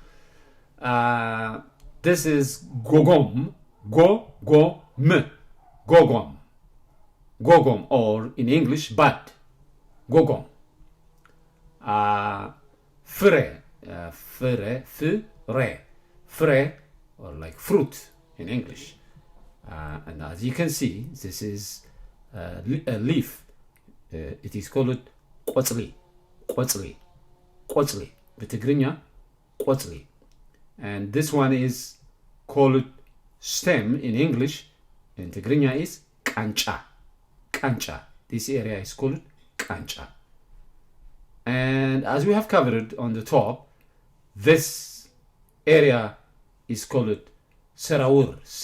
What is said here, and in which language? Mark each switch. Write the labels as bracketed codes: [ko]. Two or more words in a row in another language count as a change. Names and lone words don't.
[en] This is gogom, gogom, or in English, bud, gogom. Fre, or like fruit in English. And as you can see, this is a leaf. It is called ቆጽሊ. [ti] በትግርኛ ቆጽሊ. [en] And this one is called stem in English. In Tigrinya is kancha. This area is called kancha. And as we have covered on the top, this area is called serawur.